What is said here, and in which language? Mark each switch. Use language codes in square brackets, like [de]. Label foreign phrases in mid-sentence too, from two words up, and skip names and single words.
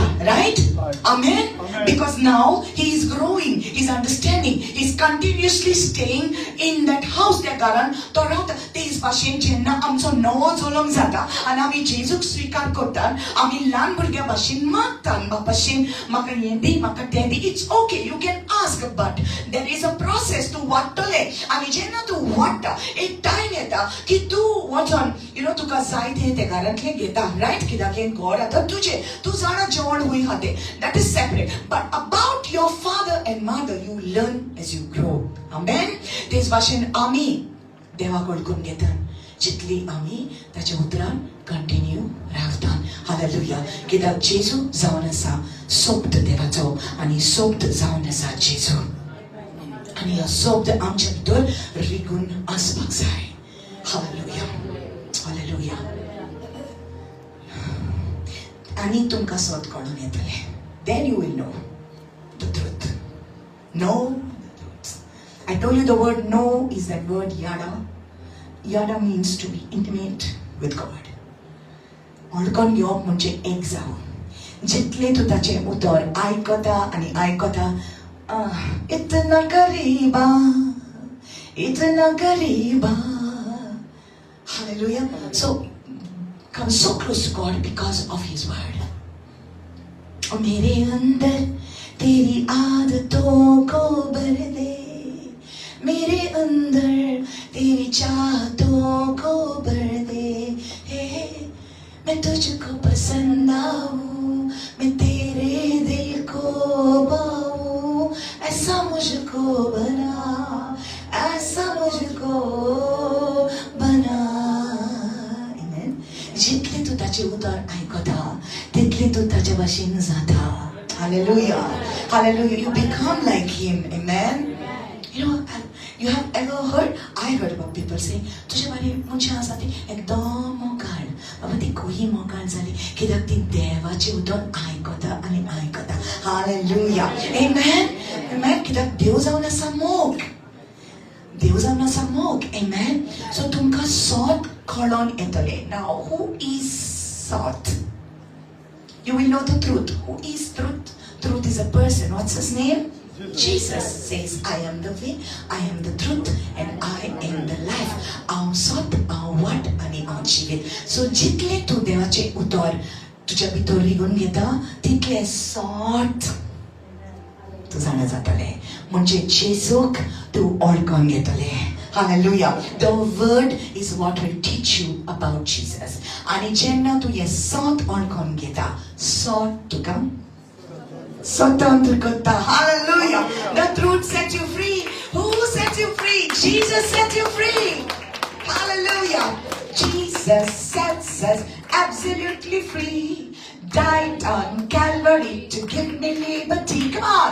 [en] Right. Amen. Because now he is growing. He is understanding. He is continuously staying in that house. [kok] त्या घरान तो रावता. तेच भाशेन जेन्ना आमचो नवो चलोंक जाता आनी आमी जेजूक स्विकार करतात आमी ल्हान भुरग्या भाशेन मागतात बापाशेन म्हाका हें दी म्हाका तें दी. [en] It's okay you can ask but there is a process [kok] तू वाडटले. आनी जेन्ना तू वाडटा एक टायम येता की तूं वचोन [en] you know [kok] तुका जाय तें त्या घरांतलें घेता. [en] Right. [kok] कित्याक हें घर आतां तुजें. तूं जाणा जेवण खूंय खातें. [en] That is separate. But about your father and mother you learn as you grow. आमेन. [kok] तेच भाशेन आमी देवा कडकून घेतात जितली आमी ताच्या उतरान कंटिन्यू रावतात. हालेलुया. कित्याक जेजू जावन आसा सोबत देवाचो आनी सोबत जावन आसा जेजू. आणि ह्या सोबत आमच्या भितर रिगून आसपाक जाय. हालेलुया. हालेलुया. आणि तुमकां सोत कळून येतले. [en] Then you will know the truth. Know the truth. I told you the word know is that word yada. Yada means to be intimate with God. [kok] ओळखून घेवप म्हणजे एक जावप. जितले तूं ताचे उतर आयकता आनी आयकता [hi] इतना करीबा इतना करीबा. [en] Hallelujah. So come so close to God because of His word. [hi] और मेरे अंदर तेरी आदतों को भर दे. मेरे अंदर तेरी चाहतों को भर दे. मैं तुझको पसंद आऊं. मैं तेरे दिल को पाऊं. ऐसा मुझको बना. ऐसा मुझको बना. [en] Amen. [kok] जितले तू ताचे उतर आयकता तितले तू ताच्या भाशेन जाता. [en] Hallelujah. Hallelujah. You become like Him. Amen. You know, you have ever heard? I heard about people saying, [hi] तुझे बारे मुझे [kok] आसा ती एकदम मोगाळ. बाबा ती कोही मोगाळ जाली कित्याक ती देवाचे उतर आयकता आनी आयकता. [en] Hallelujah. Amen. Amen. [kok] कित्याक देव जावन आसा मोग. देव जावन आसा मोग. Amen. So तुमकां सोत कळोन येतले. [en] Now who is सोत? You will know the truth. Who is truth? Truth is a person. What's his name? Jesus says, I am the way, I am the truth, and I am the life. [kok] हांव सोत, हांव वाट आनी हांव जिवीत. सो जितले तूं देवाचे उतर तुज्या भितर रिगून घेता तितले सोत तूं जाणा जातले. म्हणजे जेजूक तूं ओळखून घेतले. [en] Hallelujah. The word is what will teach you about Jesus. [kok] आणि जेन्ना तूं हे सोत ओळखून घेता सोत तुका स्वतंत्र करता. [en] Hallelujah. The truth set you free. Who set you free? Jesus set you free. Hallelujah. Jesus sets us absolutely free. Died on Calvary to give me liberty. Come on.